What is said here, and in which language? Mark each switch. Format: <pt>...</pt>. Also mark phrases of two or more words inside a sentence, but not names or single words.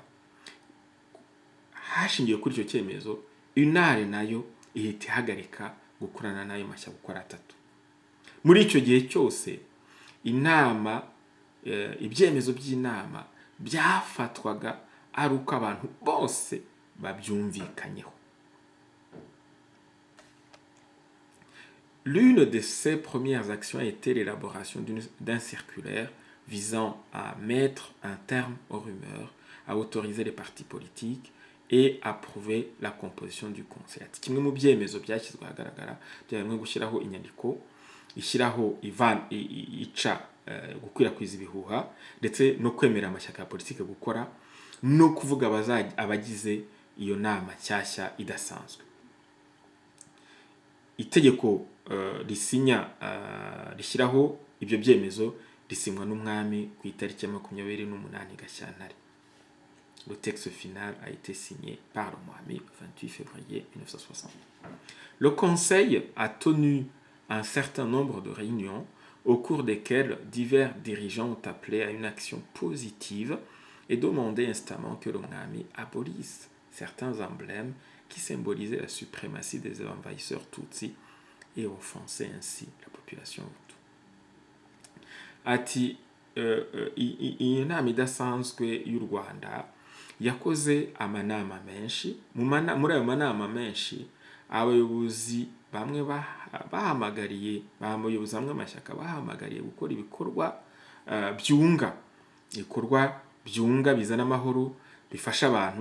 <rw>Hashingiye kuri icyo cyemezo, UNAR nayo ihita ihagarika gukorana n'ayo mashyaka gukora 3. Muri icyo gihe cyose inama, ibyemezo by'inama byafatwaga ari uko abantu bose babyumvikanyeho.</rw> <fr>L'une de ses premières actions a été l'élaboration d'un circulaire visant à mettre un terme aux rumeurs, à autoriser les partis politiques et approuver la composition du conseil.</fr> <rw>Ati kimwe mu byemezo byashyizwe ahagaragara byarimo gushyiraho inyandiko ishyiraho ica gukwirakwiza ibihuha, ndetse no kwemera amashyaka ya politiki gukora no kuvuga abagize iyo nama nshyashya idasanzwe. Itegeko risinya rishyiraho ibyo byemezo risinywa n'umwami ku itariki ya 28 Gashyantare.</rw> <fr>Le texte final a été signé par le Mwami le 28 février 1960. Le Conseil a tenu un certain nombre de réunions au cours desquelles divers dirigeants ont appelé à une action positive et demandé instamment que le Mwami abolisse certains emblèmes qui symbolisaient la suprématie des envahisseurs Tutsi et offensaient ainsi la population Hutu.</fr> <rw>Ati iyi nama idasanzwe y'u Rwanda yakoze amanama menshi. Muri ayo manama menshi, abayobozi bamwe bahamagariye, abayobozi bamwe amashyaka bahamagariye gukora ibikorwa byunga bizana amahoro, bifasha abantu.</rw>